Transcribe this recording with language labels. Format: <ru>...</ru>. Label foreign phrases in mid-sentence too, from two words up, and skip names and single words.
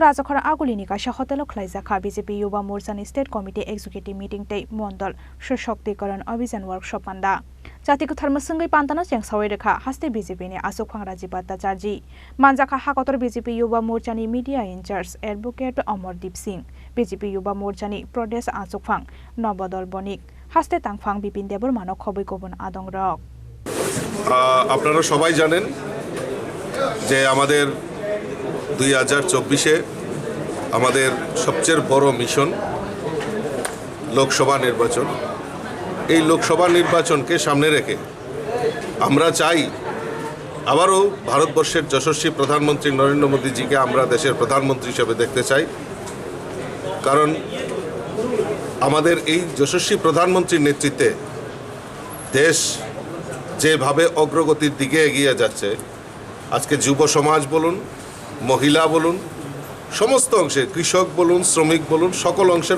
<trp>Rajakhar Agulini Kaisa Hotel Khlaijakha BJP Yuva Morcha</trp> <en>State Committee Executive Meeting</en> <trp>Tei Mandal Swashaktikaran Abhiyan Workshop Panda Jatikatar Musungi Pandana Chengshaireka Haste BJP ni Achuk Phangraji Bhattacharji Manjakha Hakotor BJP Yuva Morcha ni</trp> <en>Media Incharge Advocate</en> <trp>Amardeep Singh BJP Yuva Morcha ni Pradesh Achuk Phang Nobodol Bonik Haste Tangphang Bipin Debor Manok Khoboi Kobon Adong Rok</trp> <bn>আপনারা সবাই জানেন যে আমাদের 2024 আমাদের সবচেয়ে বড় মিশন লোকসভা নির্বাচন এই লোকসভা নির্বাচনকে সামনে রেখে আমরা চাই আবারও ভারতবর্ষের যশস্বী প্রধানমন্ত্রী নরেন্দ্র মোদীজিকে আমরা দেশের প্রধানমন্ত্রী হিসেবে দেখতে চাই কারণ আমাদের এই যশস্বী প্রধানমন্ত্রীর নেতৃত্বে দেশ যেভাবে অগ্রগতির দিকে এগিয়ে যাচ্ছে আজকে যুব সমাজ বলুন মহিলা বলুন সমস্ত অংশে কৃষক বলুন শ্রমিক বলুন সকল অংশের</bn>